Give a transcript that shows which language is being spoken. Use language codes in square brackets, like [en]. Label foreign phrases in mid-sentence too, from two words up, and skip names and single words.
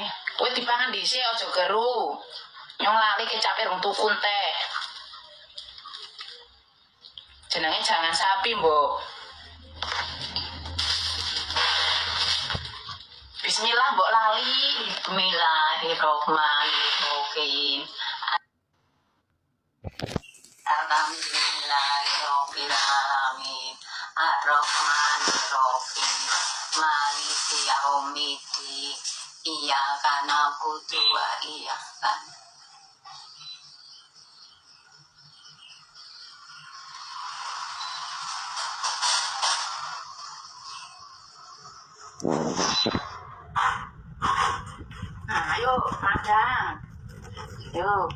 [jv] Kowe dipangan dhisik aja geru. Nyong lali kecape rung tuku teh. Jenenge jangan sapi, Mbok. Bismillah, Mbok lali. [ar] بسم الله الرحمن الرحيم. الحمد لله رب العالمين. الرحمن الرحيم. مالك يوم الدين. إياك نعبد وإياك [jv] Ayo, madang. Yo,